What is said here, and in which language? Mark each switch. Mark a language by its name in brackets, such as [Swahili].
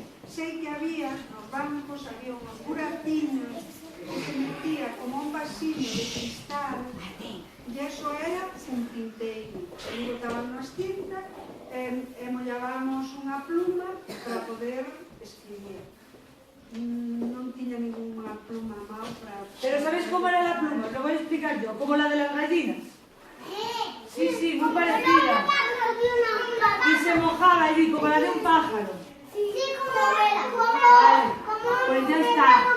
[Galician] Sei que había, nos bancos, había unos buraciños que se metía como un vasillo de cristal e eso era un tinteiro. E botaban nas tintas e mollábamos unha pluma para poder escribir. Non tiña ninguna pluma mal para... [Spanish] Pero ¿sabes cómo era la pluma? Lo voy a explicar yo. Como la de las gallinas. Sí, muy parecida. Y se mojaba y como la de un pájaro. Vale, pues ya está.